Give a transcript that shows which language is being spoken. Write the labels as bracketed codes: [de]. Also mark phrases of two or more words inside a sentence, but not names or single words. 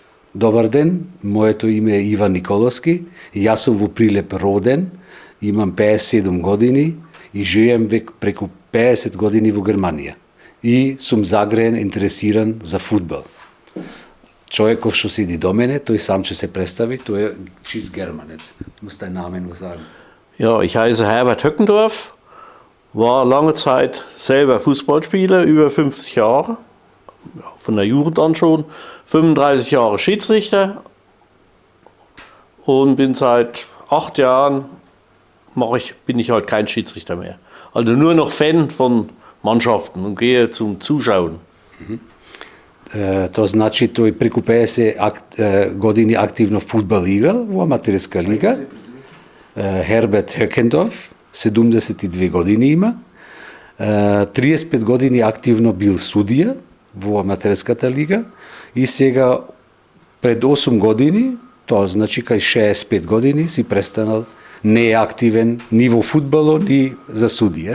[mk] Добар ден, моето име е Иван Николовски, јас сум во Прилеп роден, имам 57 години и живеем преку 50 години во Германија. И сум загреен, интересиран за фудбал. Човеков што седи до мене, тој сам ќе се представи, тој е чист германец. [de] Muss dein Name nur sagen. Ja, ich heiße Herbert Höckendorf, war lange Zeit selber Fußballspieler, über 50 Jahre, von der Jugend an schon, 35 Jahre Schiedsrichter und bin seit 8 Jahren, bin ich halt kein Schiedsrichter mehr. Also nur noch Fan von Mannschaften und gehe zum Zuschauen. [mk] To значи тој преку 50 години активно фудбал играл во аматерска лига. Herbert Höckendorf, 72 години има. 35 години активно бил судија во аматерската лига и сега пред 8 години, тоа значи кај 65 години си престанал, не е активен ни во фудбалот, ни за судија.